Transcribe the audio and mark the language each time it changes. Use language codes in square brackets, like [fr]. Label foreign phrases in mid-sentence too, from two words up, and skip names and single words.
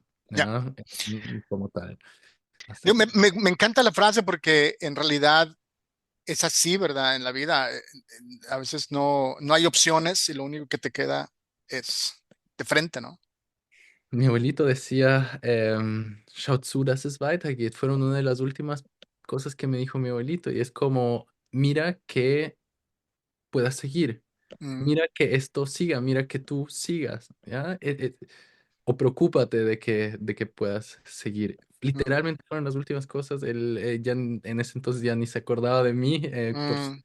[es] ya. ¿ya? Como tal, hasta Digo, que... me encanta la frase porque en realidad es así, ¿verdad? En la vida, a veces no hay opciones y lo único que te queda es de frente, ¿no? Mi abuelito decía, [de] schaut zu, dass es weitergeht. [es] Fueron una de las últimas cosas que me dijo mi abuelito y es como, mira que puedas seguir, Mm, mira que esto siga, mira que tú sigas, ¿ya? O preocúpate de que puedas seguir. mm, Literalmente fueron las últimas cosas. Él ya en ese entonces ya ni se acordaba de mí por su